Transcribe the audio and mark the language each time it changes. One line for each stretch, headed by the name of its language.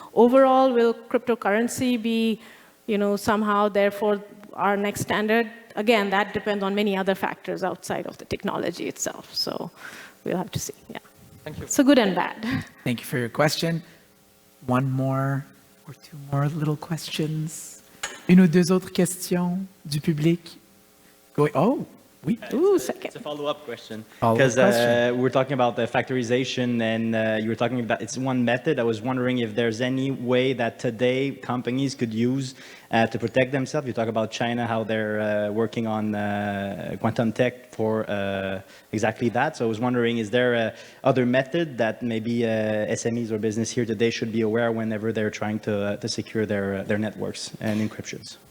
English: Overall, will cryptocurrency be, somehow therefore our next standard? Again, that depends on many other factors outside of the technology itself, so we'll have to see, yeah. Thank you. So good and bad. Thank you for your question. One more or two more little questions.
French: Une ou deux autres questions du public? Oh, oui.
English: Ooh, second. It's a follow-up question. Follow-up Because question. we were talking about the factorization, and you were talking about it's one method. I was wondering if there's any way that today companies could use to protect themselves. You talk about China, how they're working on quantum tech for exactly that. So I was wondering, is there other method that maybe SMEs or business here today should be aware whenever they're trying to secure their networks and encryptions?